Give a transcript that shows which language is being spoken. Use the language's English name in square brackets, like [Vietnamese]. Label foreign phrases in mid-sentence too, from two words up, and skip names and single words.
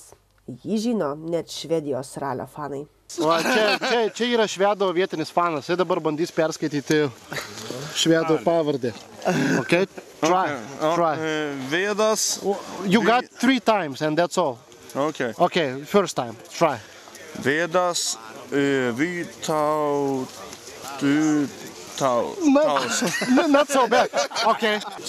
[Lithuanian] Jį žino net Švedijos ralio fanai. Va, čia yra švedo vietinis fanas. Jis dabar bandys perskaityti švedo pavardę. [English] Okay? Try. Vedas. You got 3 times and that's all. Okay. Okay, first time. Try. Vedas. Not so bad. Okay.